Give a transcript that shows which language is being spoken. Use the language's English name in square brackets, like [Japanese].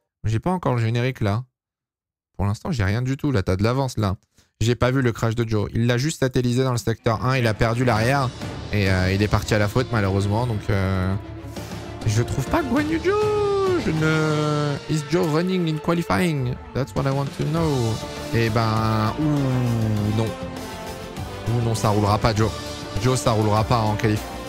[French] J'ai pas encore le générique là. Pour l'instant, j'ai rien du tout. Là, t'as de l'avance là. J'ai pas vu le crash de Joe. Il l'a juste satellisé dans le secteur 1. Il a perdu l'arrière. Et il est parti à la faute malheureusement. Donc, je trouve pas Guan Yu Zhou. Je ne... [English] Is Joe running in qualifying? That's what I want to know. [French] Et ben... Ouh, non. Ouh, non, ça roulera pas, Joe. Joe, ça roulera pas en qualif.